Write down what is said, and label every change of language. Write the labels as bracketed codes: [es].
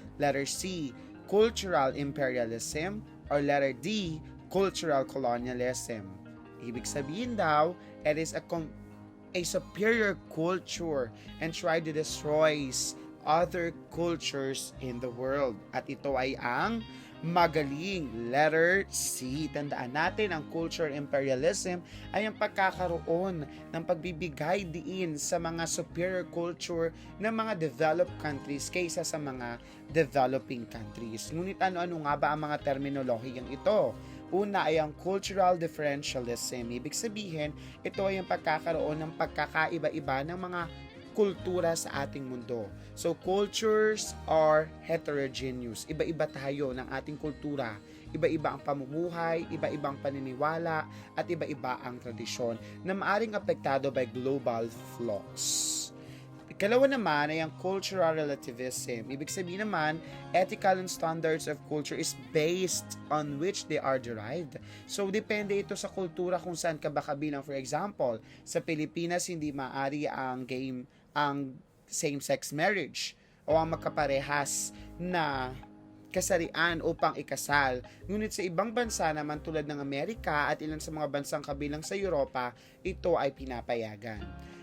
[en] Letter C, cultural imperialism. Or letter D, cultural colonialism. [tl] Ibig sabihin daw, [en] it is a superior culture and try to destroy other cultures in the world. [tl] At ito ay ang magaling. Letter C. Tandaan natin, ang culture imperialism ay ang pagkakaroon ng pagbibigay diin sa mga superior culture ng mga developed countries kaysa sa mga developing countries. Ngunit ano-ano nga ba ang mga terminolohiyang ito? Una ay ang cultural differentialism. Ibig sabihin, ito ay ang pagkakaroon ng pagkakaiba-iba ng mga kultura sa ating mundo. [en] So, cultures are heterogeneous. [tl] Iba-iba tayo ng ating kultura. Iba-iba ang pamumuhay, iba-ibang paniniwala, at iba-iba ang tradisyon na maaring apektado [en] by global flux. [tl] Ikalawa naman ay ang cultural relativism. Ibig sabihin naman, [en] ethical and standards of culture is based on which they are derived. [tl] So, depende ito sa kultura kung saan ka ba kabilang. For example, sa Pilipinas, hindi maaari ang same-sex marriage o ang magkaparehas na kasarian upang ikasal. Ngunit sa ibang bansa naman tulad ng Amerika at ilan sa mga bansang kabilang sa Europa, ito ay pinapayagan.